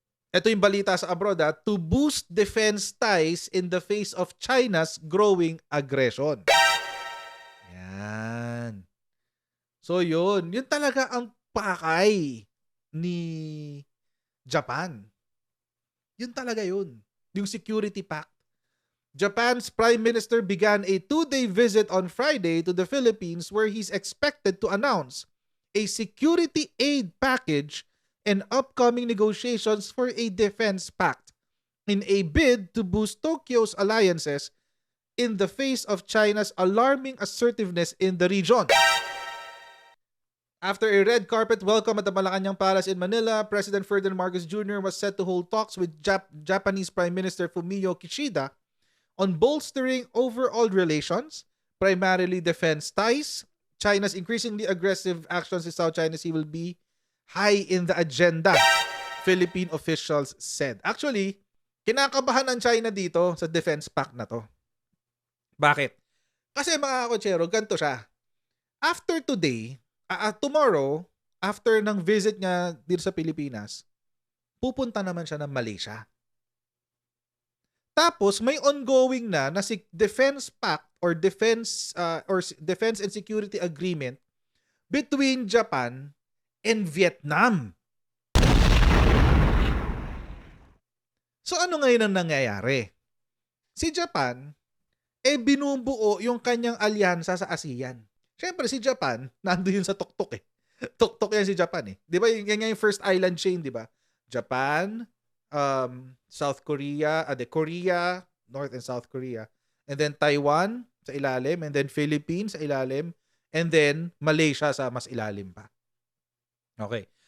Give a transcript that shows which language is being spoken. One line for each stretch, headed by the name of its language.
Filipino: Ito yung balita sa abroad,
English: to boost defense ties in the face of China's growing aggression.
Filipino: Yan. So, yun. Yun talaga ang pakay ni Japan. Yun talaga yun. Yung security pact.
English: Japan's Prime Minister began a 2-day visit on Friday to the Philippines where he's expected to announce a security aid package and upcoming negotiations for a defense pact in a bid to boost Tokyo's alliances in the face of China's alarming assertiveness in the region. After a red carpet welcome at the Malacanang Palace in Manila, President Ferdinand Marcos Jr. was set to hold talks with Japanese Prime Minister Fumio Kishida on bolstering overall relations, primarily defense ties. China's increasingly aggressive actions in South China Sea will be high in the agenda, Philippine officials said.
Filipino: Actually, kinakabahan ang China dito sa defense pact na to. Bakit? Kasi mga kotsero, ganito siya.
English: After today, tomorrow,
Filipino: after ng visit niya dito sa Pilipinas, pupunta naman siya ng Malaysia. Tapos may ongoing na si
English: defense pact or defense and security agreement between Japan and Vietnam.
Filipino: So ano ngayon ang nangyayari? Si Japan binubuo yung kanyang alyansa sa ASEAN. Siyempre si Japan nandoon yun sa tuktok eh. Tuktok yan si Japan eh. 'Di ba? Yan yung first island chain, 'di ba? Japan, South Korea, Korea, North and South Korea, and then Taiwan sa ilalim, and then Philippines sa ilalim, and then Malaysia sa mas ilalim pa. Okay.